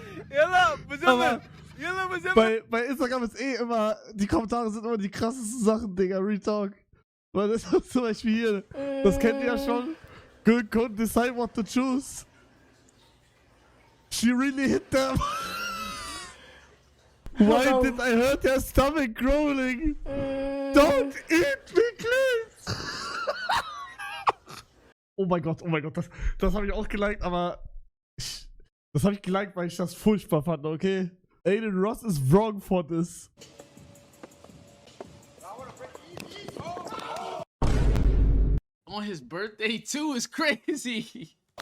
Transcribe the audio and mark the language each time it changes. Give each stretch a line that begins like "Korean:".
Arabic: يلا مزمل
German: Aber
Arabic: يلا مزمل.
German: bei Instagram ist immer, die Kommentare sind immer die krassesten Sachen, Digga, Retalk. Weil das ist zum Beispiel hier, das kennt ihr ja schon.
English: Girl couldn't decide what to choose. She really hit them. Why did I hurt your stomach growling? Don't eat me, please.
German: Oh mein Gott, das habe ich auch geliked, aber das habe ich geliked, weil ich das furchtbar fand, okay?
English: Aiden Ross is wrong for this. On his birthday too is crazy.